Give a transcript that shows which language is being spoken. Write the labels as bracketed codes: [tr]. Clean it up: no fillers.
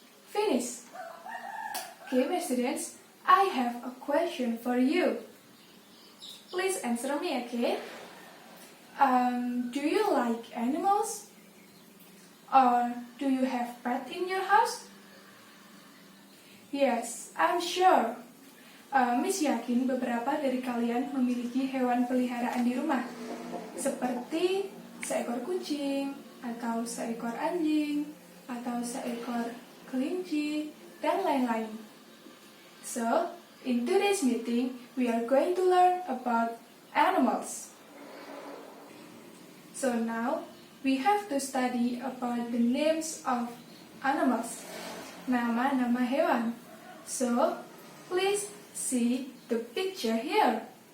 [en] Finish. Okay, my students, I have a question for you. Please answer me, okay? Do you like animals? Or do you have pet in your house? Yes, I'm sure. [id] Miss yakin beberapa dari kalian memiliki hewan peliharaan di rumah, seperti seekor kucing, atau seekor anjing, atau seekor kelinci, dan lain-lain. [en] So, in today's meeting, we are going to learn about animals. So now, we have to study about the names of animals, [id] nama-nama hewan. [en] So, please see the picture here.